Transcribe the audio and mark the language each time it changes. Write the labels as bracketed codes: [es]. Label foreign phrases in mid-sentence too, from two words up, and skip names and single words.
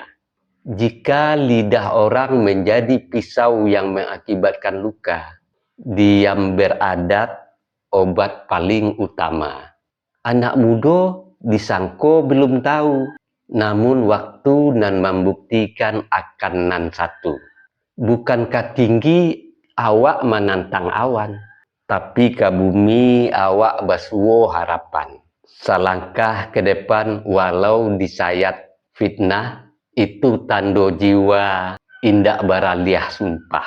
[id] Jika lidah orang menjadi pisau yang mengakibatkan luka, diam beradat obat paling utama. Anak muda disangko belum tahu, namun waktu nan membuktikan akan nan satu. Bukankah tinggi awak menantang awan, tapi ke bumi awak basuo harapan. Selangkah ke depan walau disayat fitnah, itu [min] tando jiwa indak baraliah sumpah.